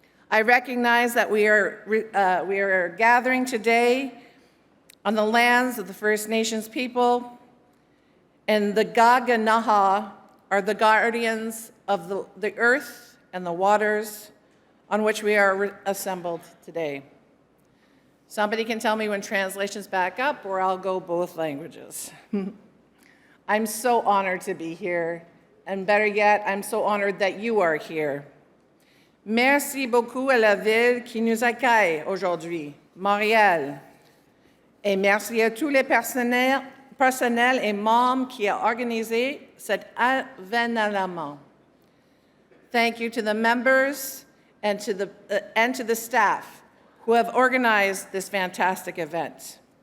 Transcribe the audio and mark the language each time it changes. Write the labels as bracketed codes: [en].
[en] I recognize that we are gathering today on the lands of the First Nations people, and the Gaganaha are the guardians of the earth and the waters on which we are assembled today. Somebody can tell me when translation's back up, or I'll go both languages. I'm so honored to be here, and better yet, I'm so honored that you are here. [fr] Merci beaucoup à la ville qui nous accueille aujourd'hui, Montréal, et merci à tous les personnels et membres qui ont organisé cet événement. [en] Thank you to the members and to the staff who have organized this fantastic event.